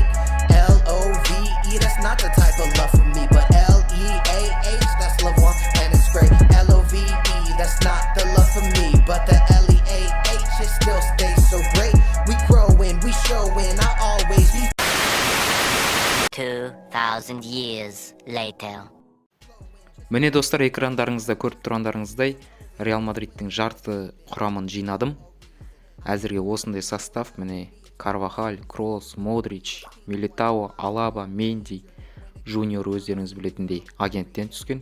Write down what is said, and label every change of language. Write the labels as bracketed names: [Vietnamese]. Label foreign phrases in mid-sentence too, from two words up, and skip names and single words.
[English] L-O-V-E, that's not the type of love for me, but L-E-A-H, that's love one and it's great. L-O-V-E, that's not the love for me, but the L-E-A-H, it still stays so great. We growing, we showing, I always be 2000 years later. [Kazakh] Міне достар, экрандарыңызда көріп тұрғандарыңыздай Реал мадридтің жарты құрамын жинадым. Әзірге осындай состав, міне Карвахаль, Кросс, Модрич, Милитао, Алаба, Менди, Жуниор өздеріңіз білетіндей агенттен түскен.